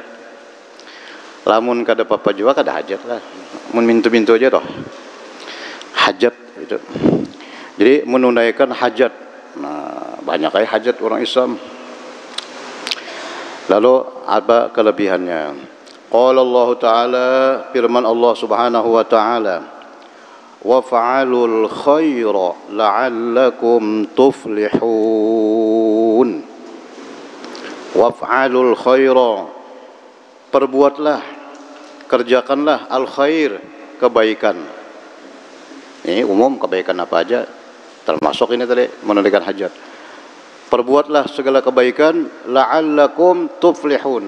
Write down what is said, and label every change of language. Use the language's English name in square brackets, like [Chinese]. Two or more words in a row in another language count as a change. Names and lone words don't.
[Banjar] Lamun kada apa juga kada hajat lah. Mun mintu aja toh. Hajat itu. [Indonesian] Jadi menunaikan hajat. Nah banyak kayak hajat orang Islam. Lalu apa kelebihannya? [Arabic] قال الله تعالى, firman الله سبحانه وتعالى, وافعلوا الخير لعلكم تفلحون. وافعلوا الخير, [Indonesian] perbuatlah, kerjakanlah [Arabic] الخير, [Indonesian] kebaikan. Ini umum, kebaikan apa aja, termasuk ini tadi menunaikan hajat. Perbuatlah segala kebaikan, [Arabic] لعلكم تفلحون.